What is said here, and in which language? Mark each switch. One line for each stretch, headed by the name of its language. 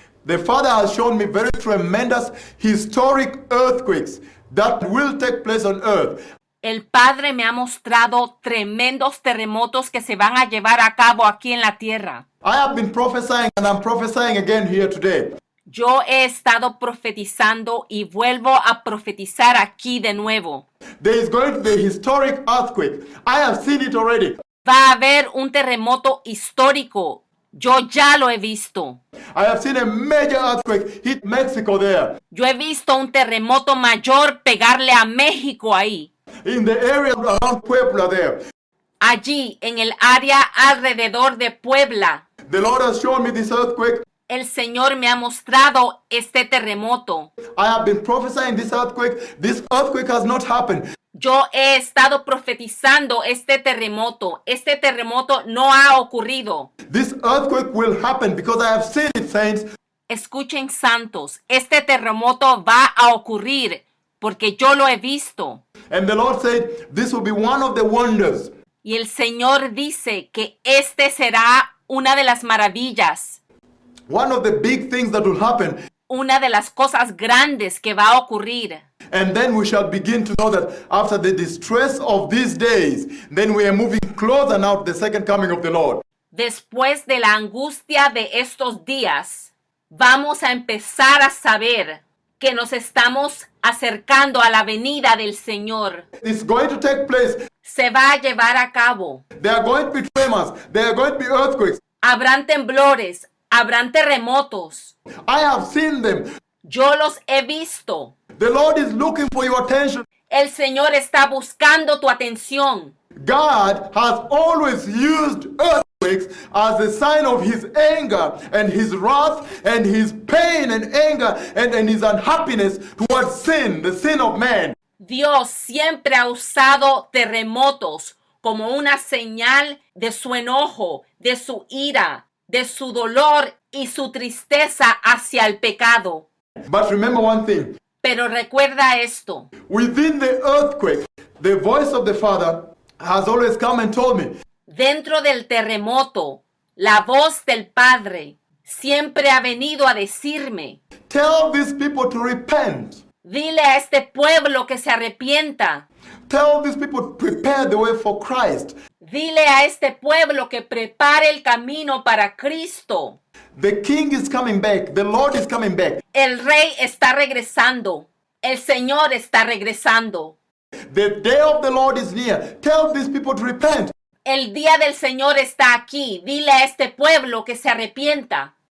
English: The Father has shown me very tremendous historic earthquakes that will take place on earth.
Spanish: El Padre me ha mostrado tremendos terremotos que se van a llevar a cabo aquí en la tierra.
English: I have been prophesying and I'm prophesying again here today.
Spanish: Yo he estado profetizando y vuelvo a profetizar aquí de nuevo.
English: There is going to be a historic earthquake. I have seen it already.
Spanish: Va a haber un terremoto histórico. Yo ya lo he visto.
English: I have seen a major earthquake hit Mexico there.
Spanish: Yo he visto un terremoto mayor pegarle a México ahí.
English: In the area around Puebla there.
Spanish: Allí, en el área alrededor de Puebla.
English: The Lord has shown me this earthquake.
Spanish: El Señor me ha mostrado este terremoto.
English: I have been prophesying this earthquake. This earthquake has not happened.
Spanish: Yo he estado profetizando este terremoto. Este terremoto no ha ocurrido.
English: This earthquake will happen because I have seen it, saints.
Spanish: Escuchen, santos, este terremoto va a ocurrir porque yo lo he visto.
English: And the Lord said, this will be one of the wonders.
Spanish: Y el Señor dice que este será una de las maravillas.
English: One of the big things that will happen.
Spanish: Una de las cosas grandes que va a ocurrir.
English: And then we shall begin to know that after the distress of these days, then we are moving closer now to the second coming of the Lord.
Spanish: Después de la angustia de estos días, vamos a empezar a saber que nos estamos acercando a la venida del Señor.
English: It's going to take place.
Spanish: Se va a llevar a cabo.
English: There are going to be tremors. There are going to be earthquakes.
Spanish: Habrán temblores, habrán terremotos.
English: I have seen them.
Spanish: Yo los he visto.
English: The Lord is looking for your attention.
Spanish: El Señor está buscando tu atención.
English: God has always used earthquakes as a sign of his anger and his wrath and his pain and anger and his unhappiness towards sin, the sin of man.
Spanish: Dios siempre ha usado terremotos como una señal de su enojo, de su ira, de su dolor y su tristeza hacia el pecado.
English: But remember one thing.
Spanish: Pero recuerda esto.
English: Within the earthquake, the voice of the Father has always come and told me,
Spanish: Dentro del terremoto, la voz del Padre siempre ha venido a decirme,
English: tell these people to repent.
Spanish: dile a este pueblo que se arrepienta.
English: Tell these people to prepare the way for Christ.
Spanish: Dile a este pueblo que prepare el camino para Cristo.
English: The King is coming back. The Lord is coming back.
Spanish: El Rey está regresando. El Señor está regresando.
English: The day of the Lord is near. Tell these people to repent.
Spanish: El día del Señor está aquí. Dile a este pueblo que se arrepienta.